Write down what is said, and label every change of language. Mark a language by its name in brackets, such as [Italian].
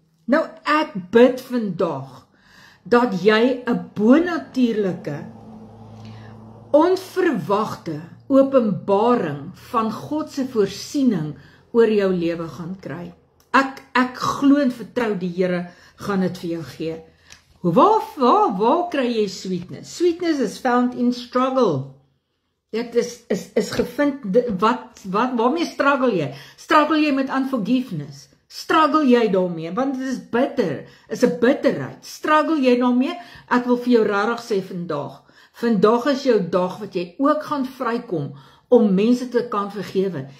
[Afrikaans] Nou ek bid vandag dat jy 'n bonatuurlike, onverwagte openbaring van God se voorsiening oor jou lewe gaan kry. Ek glo en vertrou die Here gaan dit vir jou gee. Waar kry jy sweetness? [English] Sweetness is found in struggle. [Afrikaans] Dit is gevind, waarmee struggle jy? Struggle jy met unforgiveness? Struggle jy daarmee? Want dit is bitter, is 'n bitterheid. Struggle jy daarmee? Ek wil vir jou regtig sê vandag is jou dag wat jy ook gaan vrykom om mense te kan vergewe.